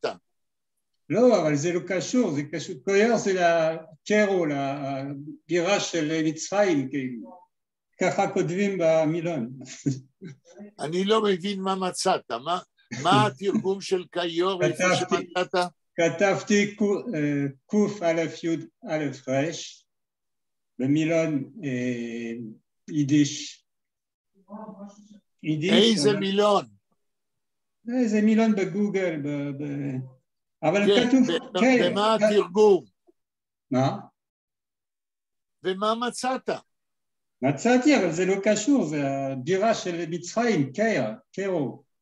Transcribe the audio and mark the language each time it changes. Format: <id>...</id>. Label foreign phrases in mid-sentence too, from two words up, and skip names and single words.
<he>לא, אבל זה לא קשור, זה קשור. קיור זה לקרו, לבירה של מצרים, כאילו. ככה כותבים במילון. אני לא מבין מה מצאת, מה התרגום של קיור איפה שמצאת? כתבתי קוף א' י' א' ר' במילון יידיש. איזה מילון? איזה מילון בגוגל, אבל כתוב... ומה התרגום? מה? ומה מצאת? מצאתי, אבל זה לא קשור, זה הבירה של מצרים, קיירו.</he>